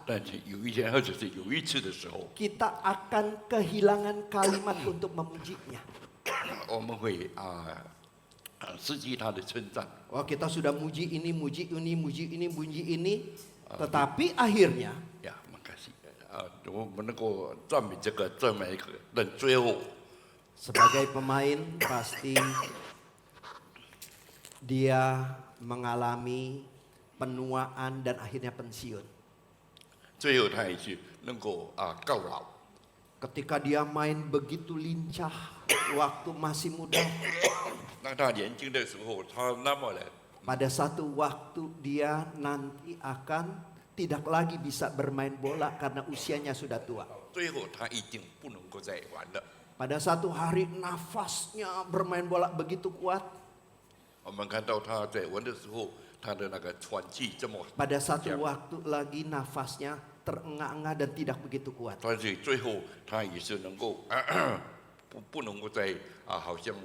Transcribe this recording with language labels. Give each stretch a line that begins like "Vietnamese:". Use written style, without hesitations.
Chinese: 但是有一天，或者是有一次的时候，
Indonesian: kita akan kehilangan kalimat untuk memujinya.
Chinese: 我们会失去他的称赞。
Indonesian: Wah, kita sudah muji ini, muji ini. Tetapi akhirnya 呀，makasih。
Chinese: 我们能够赞美这个，赞美那个，但最后
Indonesian: sebagai pemain pasti dia mengalami penuaan dan akhirnya pensiun.
Chinese: 最后他也是能够告老。
Indonesian: Ketika dia main begitu lincah waktu masih muda,
Chinese: 当他年轻的时候，他那么的
Indonesian: pada satu waktu dia nanti akan tidak lagi bisa bermain bola karena usianya sudah tua.
Chinese: 最后他已经不能够再玩了。
Indonesian: Pada satu hari nafasnya bermain bola begitu kuat.
Chinese: 我们看到他在玩的时候，他的那个喘气这么
Indonesian: Pada satu
Chinese: 强，
Indonesian: waktu lagi nafasnya terengah-engah dan tidak begitu kuat.
Chinese: 但是最后他也是能够不能够再好像